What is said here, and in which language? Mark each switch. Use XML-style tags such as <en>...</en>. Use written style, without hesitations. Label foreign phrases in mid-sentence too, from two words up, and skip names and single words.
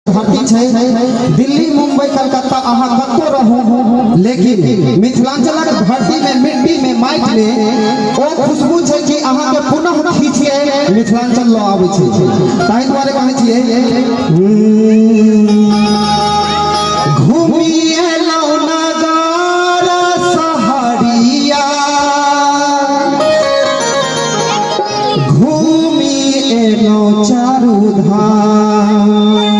<mai>धरती छे। दिल्ली मुंबई कलकत्ता अहाँ कतो रहू, लेकिन मिथिलांचलक धरती में मिट्टी में माटि में ओ खुशबू छे कि अहाँ के पुनः खींच के मिथिलांचल ल आबै छे। ताहि दुआरे कहै छियै घूमी एलौ नगर सहरिया, घूमी एलौ चारू धाम,</mai>